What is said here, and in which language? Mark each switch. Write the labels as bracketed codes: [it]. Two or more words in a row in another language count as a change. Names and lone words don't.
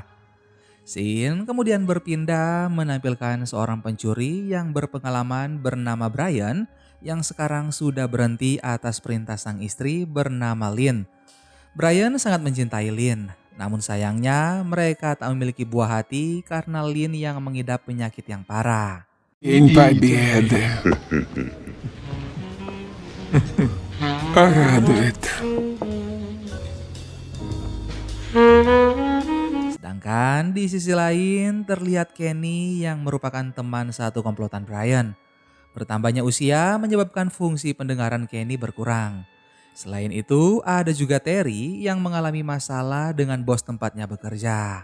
[id] Scene kemudian berpindah menampilkan seorang pencuri yang berpengalaman bernama Brian yang sekarang sudah berhenti atas perintah sang istri bernama Lynn. Brian sangat mencintai Lynn, namun sayangnya mereka tak memiliki buah hati karena Lynn yang mengidap penyakit yang parah. [ru] День Победы. Радует. [id] Sedangkan di sisi lain terlihat Kenny yang merupakan teman satu komplotan Brian. Bertambahnya usia menyebabkan fungsi pendengaran Kenny berkurang. Selain itu ada juga Terry yang mengalami masalah dengan bos tempatnya bekerja.